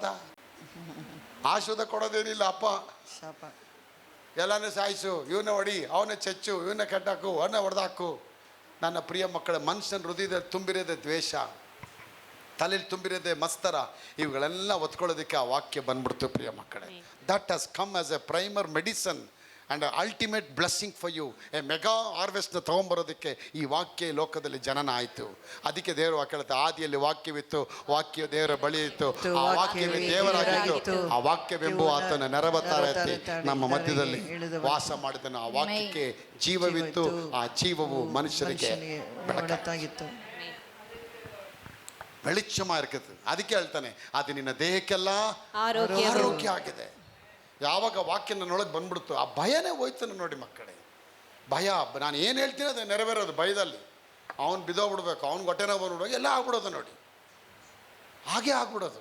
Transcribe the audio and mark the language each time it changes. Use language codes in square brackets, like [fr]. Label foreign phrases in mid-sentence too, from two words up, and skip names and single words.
[kn] ಆಶೀರ್ವಾದ ಕೊಡೋದೇನಿಲ್ಲ ಅಪ್ಪ, ಶಾಪ. ಎಲ್ಲನೂ ಸಾಯಿಸು, ಇವನ್ನ ಹೊಡಿ, ಅವನ್ನ ಚೆಚ್ಚು, ಇವನ್ನ ಕೆಟ್ಟಾಕು, ಅವನ್ನ ಹೊಡೆದಾಕು. ನನ್ನ ಪ್ರಿಯ ಮಕ್ಕಳ, ಮನುಷ್ಯನ ಹೃದಯದಲ್ಲಿ ತುಂಬಿರೋದೇ ದ್ವೇಷ. ತಲೆಯಲ್ಲಿ ತುಂಬಿರೋದೆ ಮಸ್ತರ, ಇವುಗಳೆಲ್ಲ ಒತ್ಕೊಳ್ಳೋದಕ್ಕೆ ಆ ವಾಕ್ಯ ಬಂದ್ಬಿಡ್ತು ಪ್ರಿಯ ಮಕ್ಕಳೇ. [en] That has come as a primer medicine and ultimate blessing for you. a mega harvest [kn] ತೊಗೊಂಬರೋದಕ್ಕೆ ಈ ವಾಕ್ಯ ಲೋಕದಲ್ಲಿ ಜನನ ಆಯಿತು. ಅದಕ್ಕೆ ದೇವರು ವಾಕ್ಯ ಹೇಳುತ್ತೆ, ಆದಿಯಲ್ಲಿ ವಾಕ್ಯವಿತ್ತು, ವಾಕ್ಯ ದೇವರ ಬಳಿ ಇತ್ತು, ಆ ವಾಕ್ಯವೇ ದೇವರಾಗಿತ್ತು, ಆ ವಾಕ್ಯವೆಂಬುವ ಆತನ ನೆರವತ್ತಾರತಿ ನಮ್ಮ ಮಧ್ಯದಲ್ಲಿ ವಾಸ ಮಾಡಿದನು. ಆ ವಾಕ್ಯಕ್ಕೆ ಜೀವವಿತ್ತು, ಆ ಜೀವವು ಮನುಷ್ಯರಿಗೆ ಬೆಳಕಾಗಿತ್ತು. [ta] வெளிச்சமா இருக்குது. [kn] ಅದಕ್ಕೆ ಹೇಳ್ತಾನೆ, ಅದು ನಿನ್ನ ದೇಹಕ್ಕೆಲ್ಲ ಆರೋಗ್ಯ ಆಗಿದೆ. ಯಾವಾಗ ವಾಕ್ಯ ನನ್ನೊಳಗೆ ಬಂದ್ಬಿಡ್ತು, ಆ ಭಯನೇ ಹೋಯ್ತಾನೆ ನೋಡಿ ಮಕ್ಕಳೇ. ಭಯ, ನಾನು ಏನು ಹೇಳ್ತೀನಿ ಅದು ನೆರವೇರೋದು ಭಯದಲ್ಲಿ. ಅವನು ಬಿದ್ದೋಗ್ಬಿಡ್ಬೇಕು, ಅವ್ನು ಹೊಟ್ಟೆನ ಬಂದ್ಬಿಡುವಾಗ ಎಲ್ಲ ಆಗ್ಬಿಡೋದು ನೋಡಿ, ಹಾಗೆ ಆಗ್ಬಿಡೋದು.